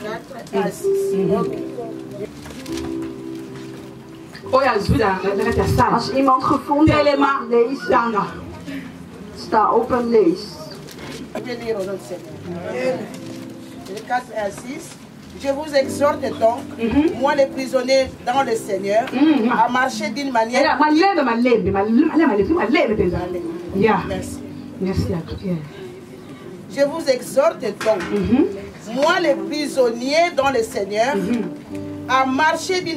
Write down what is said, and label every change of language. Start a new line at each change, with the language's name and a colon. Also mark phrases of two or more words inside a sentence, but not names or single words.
Dutch: Als iemand gevonden heeft, lezen. Sta op en lees.
French: Je vous exhorte donc, moi les prisonniers dans le Seigneur, à marcher d'une manière... Je vous exhorte donc, moi les prisonniers dans le Seigneur, à marcher d'une